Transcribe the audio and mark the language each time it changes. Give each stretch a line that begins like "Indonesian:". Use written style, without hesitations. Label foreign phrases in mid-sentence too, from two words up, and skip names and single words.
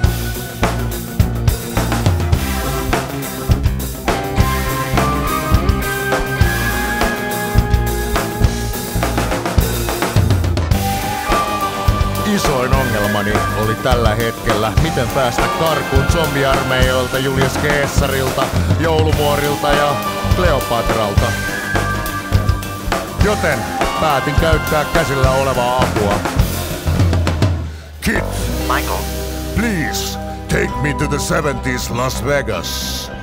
Finnish: Isoin ongelmani oli tällä hetkellä, miten päästä karkuun zombiarmeijoilta, Julius Caesarilta, joulumuorilta ja Kleopatralta. Joten päätin käyttää käsillä olevaa apua.
English: Kid, Michael, please take me to the 70s Las Vegas.